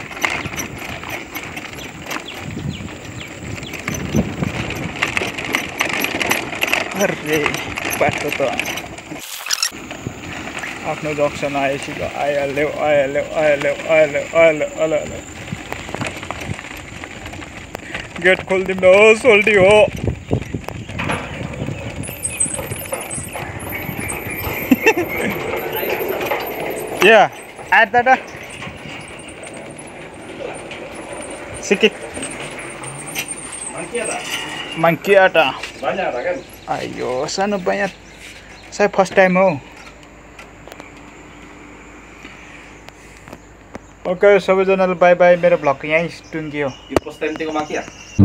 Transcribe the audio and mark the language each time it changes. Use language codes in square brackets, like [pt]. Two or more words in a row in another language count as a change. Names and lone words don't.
[ne] अरे बाटो त आफ्नो जक्सन आएपछि त आइहाल्यो। गेट खोलिदिनुहोस्, सोल्टी हो। [en] Yeah, add that. [ms] Sikit. Monkey ata. Ayo, सानो banyak. Saya [en] first time [ms] हो। [ne] ओके सबैजनालाई बाई बाई। मेरो भ्लग यहीँ टुङ्गियो। [en] First time [ms] tengok monkey ya?